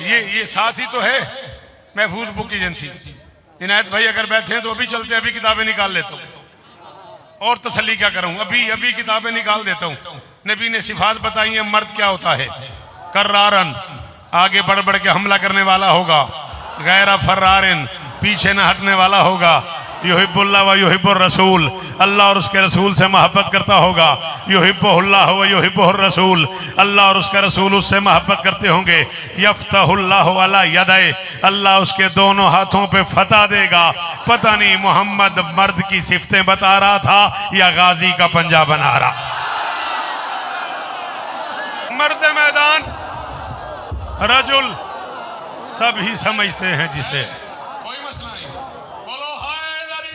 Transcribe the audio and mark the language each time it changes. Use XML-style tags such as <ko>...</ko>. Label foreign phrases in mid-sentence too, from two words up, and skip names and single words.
<hi>ये साथ ही तो है महफूज बुक एजेंसी। इनायत भाई अगर बैठे हैं तो अभी चलते, अभी किताबें निकाल लेता हूँ और तसल्ली क्या करूं, अभी किताबें निकाल देता हूँ। नबी ने सिफात बताई है मर्द क्या होता है, कर्रारन आगे बढ़ बढ़ के हमला करने वाला होगा,</hi> <ar>غير فرار</ar> <hi>पीछे न हटने वाला होगा,</hi> <ar>يحب الله ويحب الرسول</ar> <hi>अल्लाह और उसके रसूल से मोहब्बत करता होगा,</hi> <ar>يحبه الله ويحبه الرسول</ar> <hi>अल्लाह और उसके रसूल उससे मोहब्बत करते होंगे,</hi> <ar>يفتح الله على يديه</ar> <hi>अल्लाह उसके दोनों हाथों पे फतह देगा। पता नहीं मोहम्मद मर्द की सिफतें बता रहा था या गाजी का पंजा बना रहा। मर्द मैदान रजुल सभी समझते हैं जिसे, कोई मसला नहीं, बोलो हैदरी।</hi>